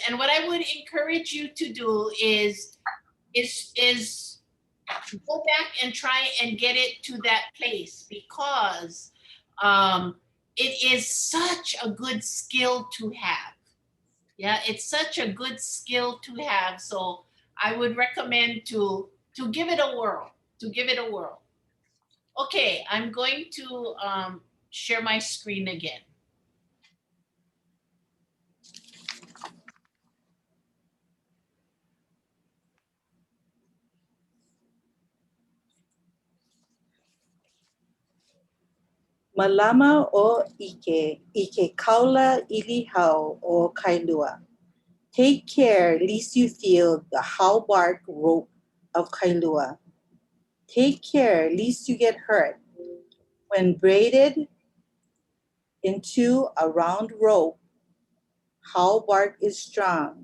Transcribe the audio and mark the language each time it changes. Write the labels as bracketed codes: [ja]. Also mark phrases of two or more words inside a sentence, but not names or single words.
[en] And what I would encourage you to do is go back and try and get it to that place, because it is such a good skill to have. Yeah, it's such a good skill to have. So I would recommend to give it a whirl, Okay, I'm going to share my screen again. [haw] Malama o ike kaula ilihau o kailua. [en] Take care lest you feel the how bark rope of kailua. Take care lest you get hurt. When braided into a round rope, how bark is strong.